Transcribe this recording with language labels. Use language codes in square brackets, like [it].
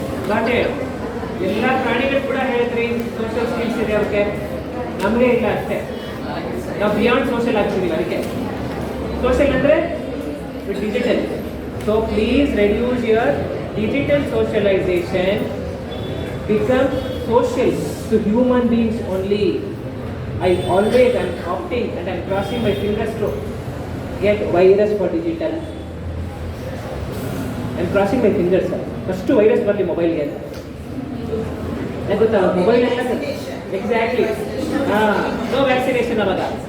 [kn] ಗಾಟೆ ಎಲ್ಲ ಪ್ರಾಣಿಗಳು ಕೂಡ ಹೇಳಿದ್ರಿ ಸೋಷಿಯಲ್ ಸ್ಕಿಲ್ಸ್ ಇದೆ ಅವ್ರಿಗೆ, ನಮಗೆ ಇಲ್ಲ ಅಷ್ಟೇ. ನಾವು ಬಿಯಾಂಡ್ ಸೋಷಿಯಲ್ ಆಗ್ತಿದ್ದೀವಿ. ಅದಕ್ಕೆ ಸೋಷಿಯಲ್ ಅಂದರೆ digital. [en] So please reduce your digital socialisation, become social to human beings only. I always am opting and I am crossing my fingers to get virus for digital. I am crossing my fingers, sir. [kn] First virus ಬರಲಿ ಮೊಬೈಲ್ಗೆ ಅಂತ. ಯಾಕೆ ಗೊತ್ತಾ? Mobile ಎಲ್ಲ [en] exactly no vaccination [kn] ಅವಾಗ.